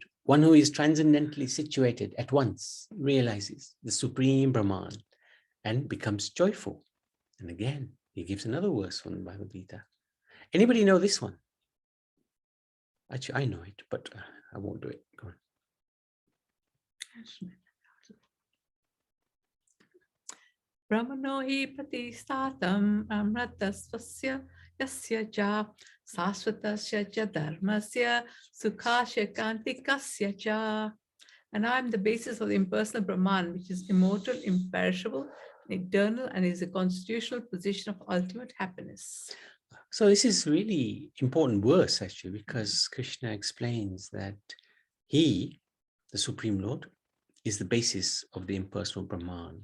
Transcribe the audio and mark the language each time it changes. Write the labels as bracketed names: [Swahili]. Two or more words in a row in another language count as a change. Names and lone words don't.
[English] One who is transcendently situated at once realizes the supreme Brahman and becomes joyful. And again, he gives another verse from the Bhagavad Gita. Anybody know this one? Actually, I know it, but I won't do it. Go on. [Sanskrit] ब्रह्मणो हि प्रतिष्ठितम् अमृतस्वस्य यस्य ज शाश्वतस्य ज धर्मस्य सुखस्य कान्तिकस्य ज. [English] And I am the basis of the impersonal Brahman, which is immortal, imperishable, eternal, and is a constitutional position of ultimate happiness. So this is really important verse, actually, because Krishna explains that he, the Supreme Lord, is the basis of the impersonal Brahman.